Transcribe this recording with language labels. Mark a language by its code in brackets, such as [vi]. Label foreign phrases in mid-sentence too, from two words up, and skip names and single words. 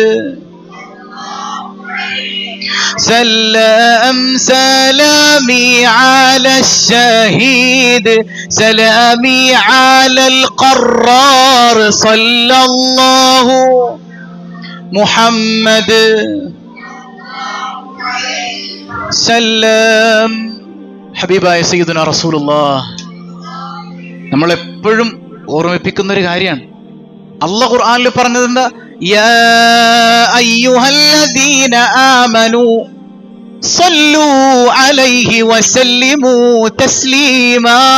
[ar] سلام سلامي على الشهيد سلامي على القرار صلى الله محمد. [ml] സലാം. ഹബീബായ സയ്യിദുനാ റസൂലുള്ളാഹ് നമ്മളെപ്പോഴും ഓർമ്മിപ്പിക്കുന്ന ഒരു കാര്യമാണ്. അല്ലാഹു ഖുർആനിൽ പറഞ്ഞത് എന്താ? [ar] يا أيها الذين آمنوا صلوا عليه وسلموا تسليما.